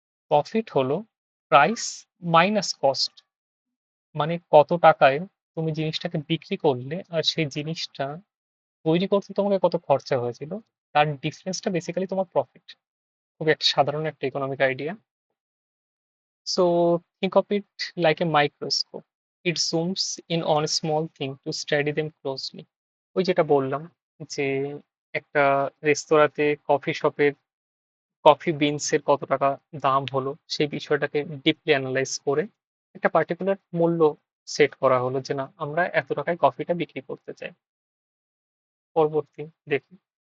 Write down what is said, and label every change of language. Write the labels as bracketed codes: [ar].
[bn] Profit হলো price minus cost. মানে কত টাকায় তুমি জিনিসটাকে বিক্রি করলে আর সেই জিনিসটা তৈরি করতে তোমাকে কত খরচা হয়েছিল, তার ডিফারেন্সটা বেসিক্যালি তোমার প্রফিট। খুবই একটা সাধারণ একটা economic idea. [en] So think of it like a microscope. It zooms in on a small thing to study them closely. [bn] ওই যেটা বললাম যে একটা রেস্তোরাঁতে কফি শপের কফি বিনস এর কত টাকা দাম হলো সেই বিষয়টাকে ডিপলি অ্যানালাইজ করে একটা পার্টিকুলার মূল্য সেট করা হলো যে না আমরা এত টাকায় কফিটা বিক্রি করতে চাই। পরবর্তী দেখি।